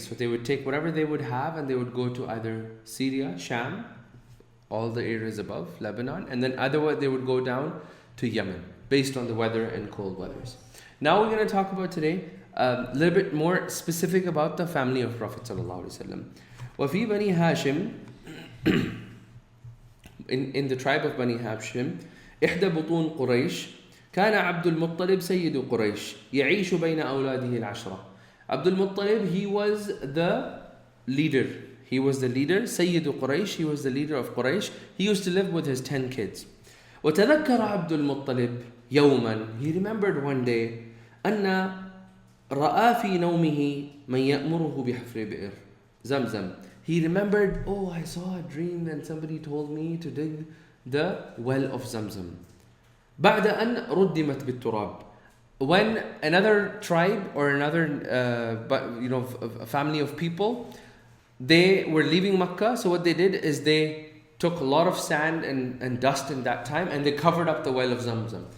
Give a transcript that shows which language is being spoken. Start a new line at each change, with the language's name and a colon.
English: So they would take whatever they would have and they would go to either Syria, Sham, all the areas above, Lebanon, and then otherwise they would go down to Yemen based on the weather and cold weathers. Now we're going to talk about today a little bit more specific about the family of Prophet sallallahu alaihi wasallam.
Arabic: وفي بني هاشم
English: in the tribe of Bani Hashim
Arabic: إحدى بطون قريش كان عبد المطلب سيد قريش يعيش بين أولاده العشرة.
English: Abdul Muttalib, he was the leader. He was the leader, Sayyid Quraysh, he was the leader of Quraysh. He used to live with his 10 kids.
Arabic: وتذكر عبد المطلب يوما,
English: he remembered one day,
Arabic: أن رأى في نومه من يأمره بحفر بئر زمزم.
English: He remembered, I saw a dream and somebody told me to dig the well of Zamzam.
Arabic: بعد أن ردمت بالتراب.
English: When another tribe or another, a family of people, they were leaving Makkah, so what they did is they took a lot of sand and dust in that time and they covered up the well of Zamzam.